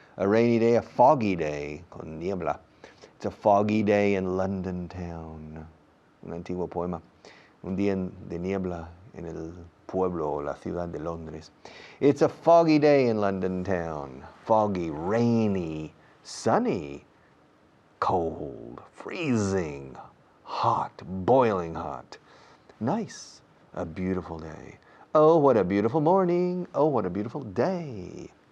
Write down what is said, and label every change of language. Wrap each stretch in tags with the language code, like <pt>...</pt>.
<en>A rainy day, a foggy day,</en> <es>con niebla.</es> <en>It's a foggy day in London town.</en> <es>Un antiguo poema. Un día de niebla en el pueblo o la ciudad de Londres.</es> <en>It's a foggy day in London town. Foggy, rainy, sunny, cold, freezing, hot, boiling hot. Nice, a beautiful day. Oh, what a beautiful morning. Oh, what a beautiful day.</en>